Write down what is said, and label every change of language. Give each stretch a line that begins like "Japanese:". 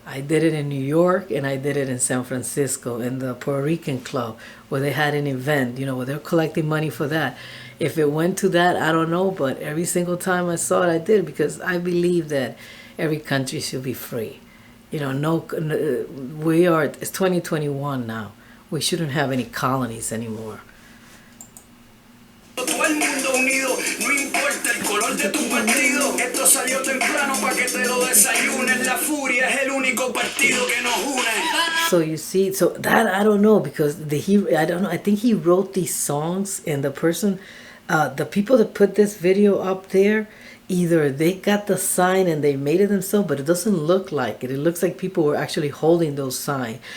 English: I did it in New York, and I did it in San Francisco in the Puerto Rican club, where they had an event, where they're collecting money for that. If it went to that, I don't know, but every single time I saw it, I did, because I believe that every country should be free. It's 2021 now. We shouldn't have any colonies anymore.
Spanish: Todo el mundo unido, no importa el color de tu partido. Esto salió temprano para que te lo desayunes. La furia es el único partido que nos une.
English: So you see, so that I don't know, because I don't know. I think he wrote these songs, and the person, the people that put this video up there, either they got the sign and they made it themselves, but it doesn't look like it. It looks like people were actually holding those signs.